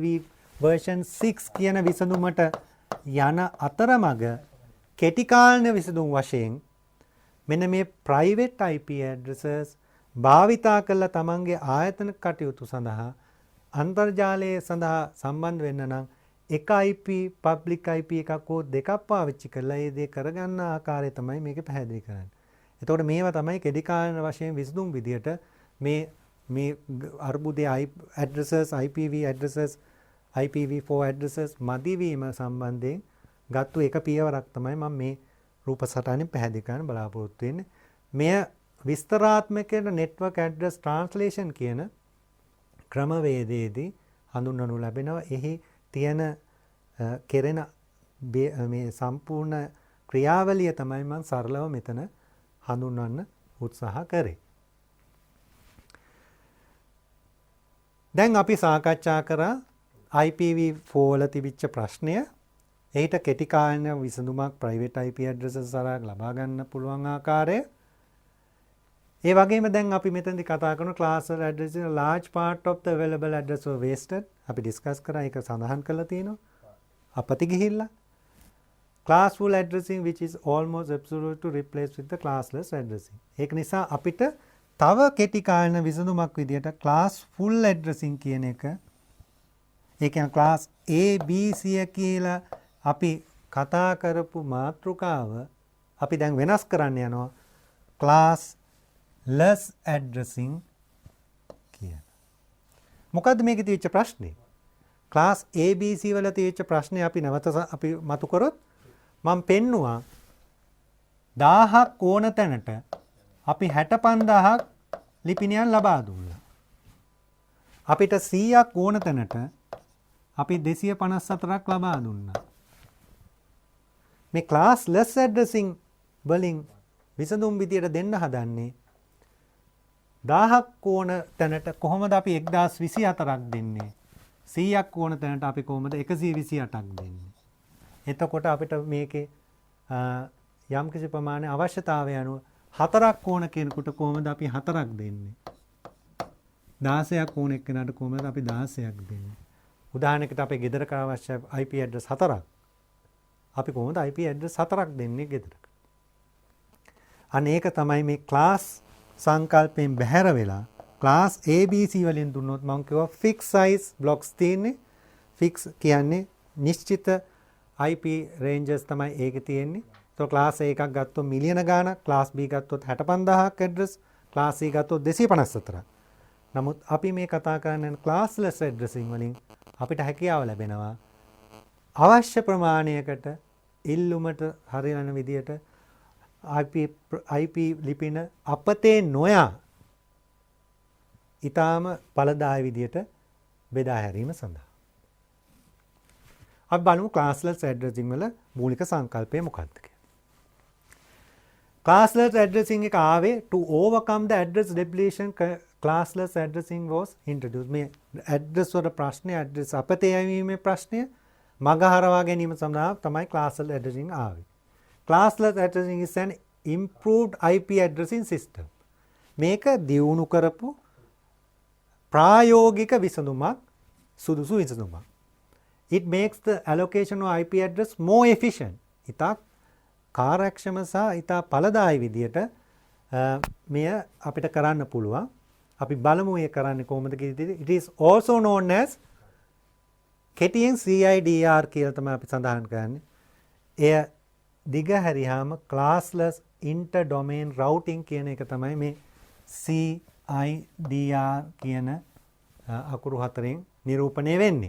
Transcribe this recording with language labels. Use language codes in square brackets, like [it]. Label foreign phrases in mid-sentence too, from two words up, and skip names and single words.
[si] version 6 කියන විසඳුමට යන අතරමඟ කෙටි කාලීන විසඳුම් වශයෙන් මෙන්න මේ [en] private IP addresses [si] භාවිතා කරලා තමන්ගේ ආයතන කටයුතු සඳහා අන්තර්ජාලයේ සඳහා සම්බන්ධ වෙන්න නම් එක IP [en] public IP [si] එකක් හෝ දෙකක් පාවිච්චි කරලා ඒ දේ කරගන්න ආකාරය තමයි මේක පැහැදිලි කරන්නේ. එතකොට මේවා තමයි කෙටි කාලීන වශයෙන් විසඳුම් විදියට මේ අර්බුදයේ [en] addresses IPv addresses IPv4 addresses [si] මදි වීම සම්බන්ධයෙන් ගත්තු එක පියවරක් තමයි මම මේ රූප සටහනින් පැහැදිලි කරන්න බලාපොරොත්තු වෙන්නේ. මෙය විස්තරාත්මක [en] network address translation [si] කියන ක්‍රමවේදයේදී හඳුන්වනු ලැබෙනවා. එහි තියෙන කෙරෙන මේ සම්පූර්ණ ක්‍රියාවලිය තමයි මම සරලව මෙතන හඳුන්වන්න උත්සාහ කරේ. දැන් අපි සාකච්ඡා කරා IPv4 වල තිබිච්ච ප්‍රශ්නය. එහිට කෙටි කාලීන විසඳුමක් [en] private IP addresses [si] හරහා ලබා ගන්න පුළුවන් ආකාරය. ඒ වගේම දැන් අපි මෙතනදී කතා කරන [en] class address in a large part of the available address were wasted. [si] අපි discuss කරා ඒක සඳහන් කරලා තියෙනවා. අපති ගිහිල්ලා [en] classful addressing which is almost absolute to replace with the classless addressing. [si] ඒක නිසා අපිට තව කෙටි කාලීන විසඳුමක් විදියට [en] classful addressing [si] කියන එක ඒ කියන්නේ [en] class A B C [si] කියලා අපි කතා කරපු මාතෘකාව අපි දැන් වෙනස් කරන්න යනවා [en] class less addressing [si] කියන. මොකද්ද මේකේ තියෙච්ච ප්‍රශ්නේ? [en] class ABC [si] වල තියෙච්ච ප්‍රශ්නේ අපි නැවත අපි මතු කරොත් මම පෙන්නවා 1000ක් ඕන තැනට අපි 65000ක් ලිපිනයන් ලබා දුන්නා. අපිට 100ක් ඕන තැනට අපි 254ක් ලබා දුන්නා. මේ [en] class less addressing [si] වලින් විසඳුම් විදියට දෙන්න හදන්නේ 1000ක් ඕන තැනට කොහොමද අපි 1024ක් දෙන්නේ? 100ක් ඕන තැනට අපි කොහොමද 128ක් දෙන්නේ? එතකොට අපිට මේකේ යම්කිසි ප්‍රමාණයේ අවශ්‍යතාවය අනුව 4ක් ඕන කෙනෙකුට කොහොමද අපි 4ක් දෙන්නේ? 16ක් ඕන එක්කෙනාට කොහොමද අපි 16ක් දෙන්නේ? උදාහරණයකට අපේ ගෙදරක අවශ්‍ය [en] IP address [si] 4ක්. අපි කොහොමද [en] IP address [si] 4ක් දෙන්නේ ගෙදරට? අනේක තමයි මේ class සංකල්පයෙන් බැහැර වෙලා [en] class ABC [si] වලින් දුන්නොත් මම කිව්වා [en] fixed size blocks [si] තියෙන්නේ. fix කියන්නේ නිශ්චිත [en] IP ranges [si] තමයි ඒකේ තියෙන්නේ. તો [en] class A [si] එකක් ගත්තොත් මිලියන ගාණක්, [en] class B [si] ගත්තොත් 65000ක් address, [en] class C [si] ගත්තොත් 254ක්. නමුත් අපි මේ කතා කරන්නේ [en] classless addressing [si] වලින් අපිට හැකියාව ලැබෙනවා අවශ්‍ය ප්‍රමාණයකට ඉල්ලුමට හරියන විදියට IP ලිපින අපතේ නොයා ඊටාම ඵලදායී විදියට බෙදා හැරීම සඳහා. අපි බලමු [en] classless addressing [si] වල මූලික සංකල්පය මොකක්ද කියලා. [en] Classless addressing [si] එක ආවේ [en] to overcome the address depletion classless addressing was introduced. [si] මේ address වල ප්‍රශ්නය address අපතේ යැවීමේ ප්‍රශ්නය මගහරවා ගැනීම සඳහා තමයි [en] classless addressing [si] ආවේ. [en] Classless addressing is an improved IP addressing system. [si] මේක දියුණු කරපු ප්‍රායෝගික විසඳුමක් සුදුසු විසඳුමක්. [en] It makes the allocation of IP address more efficient. [si] ඉතා කාර්යක්ෂම සහ ඉතා ඵලදායී විදියට මෙය අපිට කරන්න පුළුවන්. අපි බලමු ඒ කරන්නේ කොහොමද කියලා. [en] It is also known as [si] කෙටියෙන් CIDR කියලා තමයි අපි සඳහන් කරන්නේ. එය දිග හැරියාම [en] classless inter-domain routing [si] කියන එක තමයි මේ CIDR කියන අකුරු හතරෙන් නිරූපණය වෙන්නේ.